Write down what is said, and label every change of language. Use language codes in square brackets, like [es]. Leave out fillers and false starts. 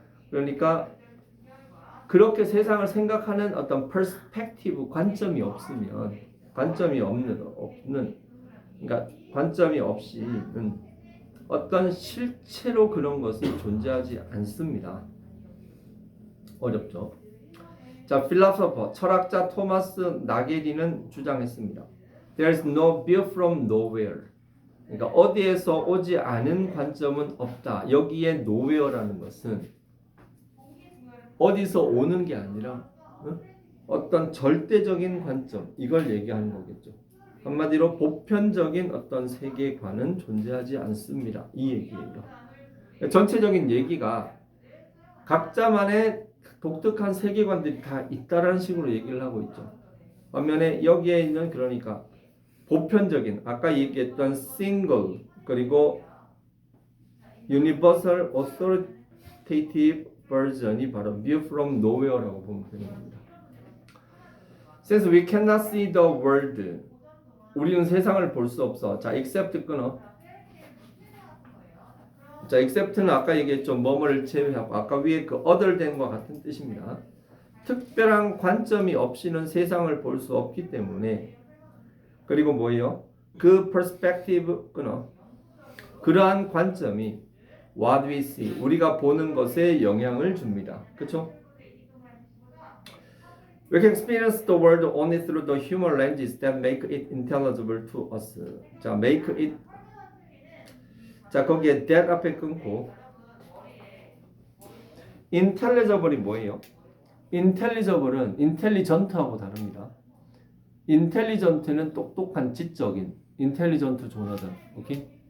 [ko] 그러니까 그렇게 세상을 생각하는 어떤 퍼스펙티브 관점이 없으면 관점이 없는 그러니까 관점이 없이는 어떤 실체로 그런 것은 존재하지 않습니다. 어렵죠. 자, 필로소퍼 철학자 토마스 나게리는 주장했습니다. [en] There's no view from nowhere. [ko] 그러니까 어디에서 오지 않은 관점은 없다. 여기에 nowhere라는 것은 어디서 오는 게 아니라 어떤 절대적인 관점 이걸 얘기하는 거겠죠. 한마디로 보편적인 어떤 세계관은 존재하지 않습니다. 이 얘기예요. 전체적인 얘기가 각자만의 독특한 세계관들이 다 있다라는 식으로 얘기를 하고 있죠. 반면에 여기에 있는 그러니까 보편적인 아까 얘기했던 single 그리고 universal authoritative version이 바로 view from nowhere라고 보면 되는 겁니다. [en] Since we cannot see the world, [ko] 우리는 세상을 볼 수 없어. 자, except 끊어. 자, except는 아까 얘기했죠. 뭐뭐를 제외하고 아까 위에 그 other than과 같은 뜻입니다. 특별한 관점이 없이는 세상을 볼 수 없기 때문에 그리고 뭐예요? 그 perspective 끊어. 그러한 관점이 [en] what we see, [ko] 우리가 보는 것에 영향을 줍니다. 그렇죠? [en] We can experience the world only through the human lenses that make it intelligible to us. [ko] 자, make it. 자, 거기에 that 앞에 끊고 intelligible이 뭐예요? intelligible은 intelligent하고 다릅니다. intelligent는 똑똑한 지적인, intelligent 조나단, 오케이?